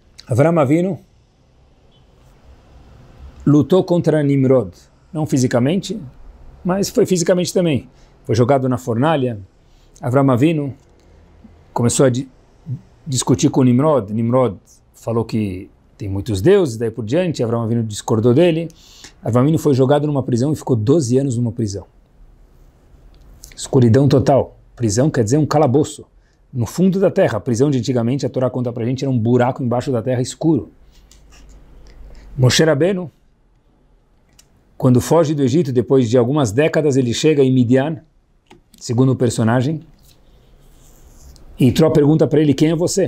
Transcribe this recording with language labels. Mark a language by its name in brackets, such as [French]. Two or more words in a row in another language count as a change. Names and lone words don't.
[Portuguese] Avram Avinu, lutou contra Nimrod, não fisicamente, mas foi fisicamente também. Foi jogado na fornalha. Avram Avinu começou a discutir com Nimrod. Nimrod falou que tem muitos deuses, daí por diante. Avram Avinu discordou dele. Avram Avinu foi jogado numa prisão e ficou 12 anos numa prisão. Escuridão total. Prisão quer dizer um calabouço. No fundo da terra. A prisão de antigamente, a Torá conta pra gente, era um buraco embaixo da terra escuro. Moshe Rabbeinu, quando foge do Egito, depois de algumas décadas, ele chega em Midian, segundo o personagem, e Itró pergunta para ele, quem é você?